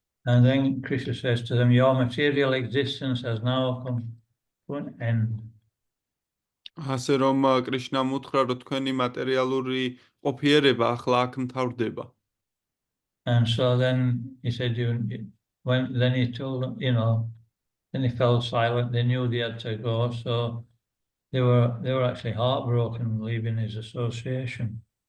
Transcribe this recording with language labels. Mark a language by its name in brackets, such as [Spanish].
[English] And then Krishna says to them, your material existence has now come to an end. [Georgian] ასე რომ კრიშნამ უთხრა რომ თქვენი მატერიალური ყოფიერება ახლა აქ მთავრდება. [English] And so then he said, then he told them, then he fell silent. They knew they had to go, so they were actually heartbroken leaving his association.